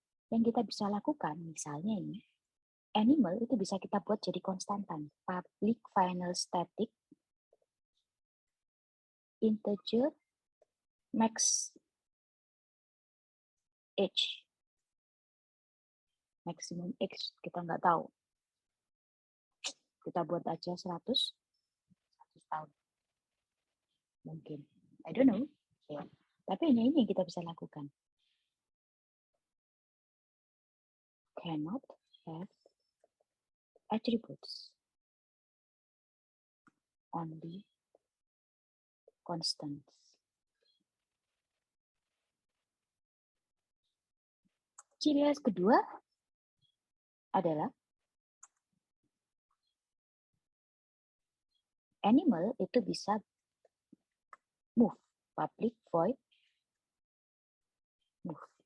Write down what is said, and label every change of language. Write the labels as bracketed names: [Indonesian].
[Indonesian] Yang kita bisa lakukan misalnya ini animal itu bisa kita buat jadi konstantan, public final static integer max age, maximum age kita nggak tahu, kita buat aja 100 tahun mungkin, I don't know ya. Tapi hanya ini yang kita bisa lakukan. [English] Cannot have attributes, only constants. [Indonesian] Ciri khas kedua adalah animal itu bisa move, public void move.